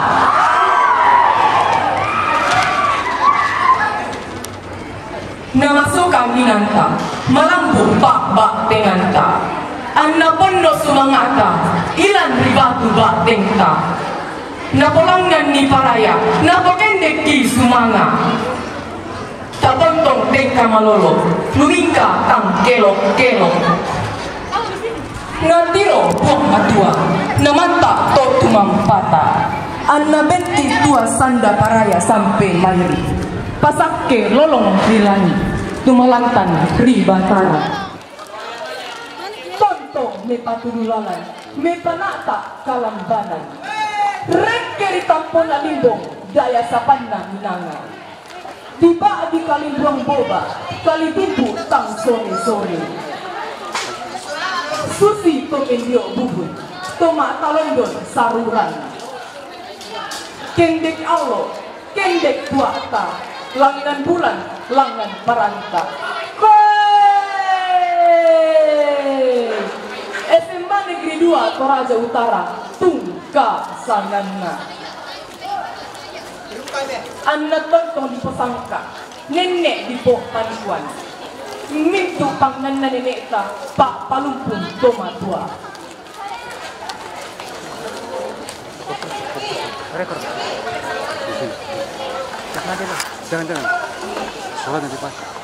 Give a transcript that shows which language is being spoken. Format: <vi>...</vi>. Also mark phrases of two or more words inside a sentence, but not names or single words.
<sda>Namasukan minanta Malambung bak-bak tenganta Anna penuh sumangata Ilan ribatu batenta Napolangan ni paraya Napakendek ki sumanga Tapontong tengka malolo Lumingka tang kelok-kelok Ngatiro buang matua Namanta to tumampata Anna benti tua sanda paraya sampai mayri Pasakke lolong rilani Tumalantan ribatara Tonto me patudulalan Me panata kalambanan Rekeri tampon na limbong Daya sapanna minanga Tiba di kalimbuang boba Kalibubu tang sore-sore Susi tomendio bubun Toma talondon saruran Kendek aulo Kendek tuata Langinan bulan Langan baranta SMA Negeri 2 Toraja Utara Tungka Sangana Anak tontong di pesangka Nenek di poh panikuan Mintu panganan nenek ta Pak palumpun toma tua</sda> <id>Jangan Sholat nanti pas</id>